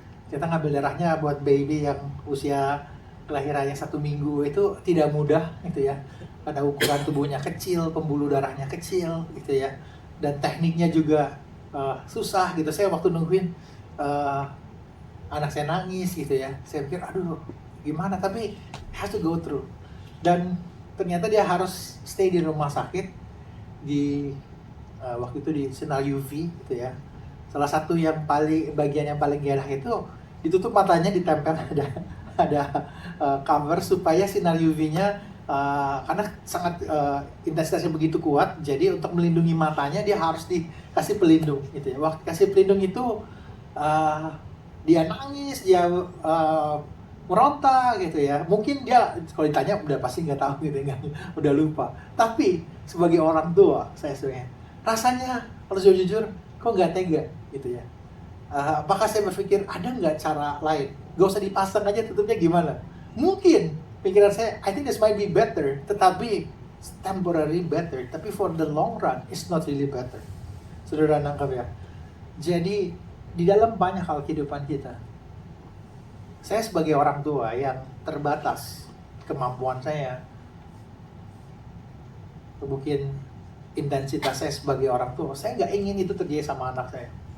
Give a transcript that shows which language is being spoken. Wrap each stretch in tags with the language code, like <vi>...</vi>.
<id>Kita ngambil darahnya buat baby yang usia kelahirannya 1 minggu itu tidak mudah gitu ya. Pada ukuran tubuhnya kecil, pembuluh darahnya kecil gitu ya. Dan tekniknya juga susah gitu. Saya waktu nungguin anak saya nangis gitu ya. Saya pikir aduh gimana, tapi</id> <en>has to go through.</en> <id>Dan ternyata dia harus stay di rumah sakit di waktu itu di sinar UV gitu ya. Salah satu yang bagian yang paling gerah itu ditutup matanya, ditempel ada cover supaya sinar UV-nya karena sangat intensitasnya begitu kuat, jadi untuk melindungi matanya dia harus dikasih pelindung gitu ya. Waktu kasih pelindung itu dia nangis, dia meronta gitu ya. Mungkin dia kalau ditanya udah pasti nggak tahu gitu, udah lupa. Tapi sebagai orang tua saya sebenarnya rasanya kalau jujur kok nggak tega gitu ya. Apakah saya berpikir ada nggak cara lain? Gak usah dipasang aja, tutupnya gimana? Mungkin pikiran saya,</id> <en>I think this might be better,</en> <id>tetapi</id> <en>temporary better,</en> <id>tapi</id> <en>for the long run it's not really better.</en> <id>Saudara nangkap ya? Jadi di dalam banyak hal kehidupan kita, saya sebagai orang tua yang terbatas kemampuan saya, mungkin intensitas saya sebagai orang tua, saya nggak ingin itu terjadi sama anak saya.</id>